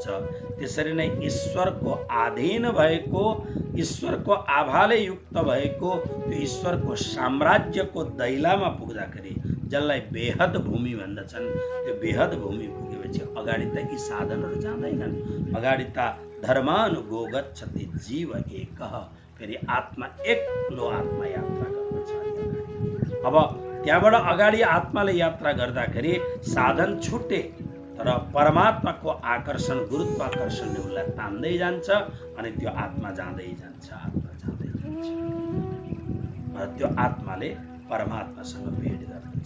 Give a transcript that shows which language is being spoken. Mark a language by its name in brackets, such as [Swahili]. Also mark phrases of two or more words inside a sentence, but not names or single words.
[Nepali] त्यसरी नै ईश्वरको अधीन भएको, ईश्वरको आभाले युक्त भएको त्यो ईश्वरको साम्राज्यको दैलामा पुग्दाखेरि, जसलाई बेहद भूमि भन्दछन्, त्यो बेहद भूमि पुगेपछि अगाडि त यी साधनहरू जाँदैनन्। अगाडि त [Sanskrit] धर्मानुगो गच्छति जीव एकः, [Nepali] फेरि आत्मा एक्लो आत्मा यात्रा गर्दछ। अब त्यहाँबाट अगाडि आत्माले यात्रा गर्दाखेरि साधन छुटे, तर परमात्माको आकर्षण, गुरुत्वाकर्षणले उसलाई तान्दै जान्छ अनि त्यो आत्मा जाँदै जान्छ, आत्मा जाँदै जान्छ र त्यो आत्माले परमात्मासँग भेट गर्दछ।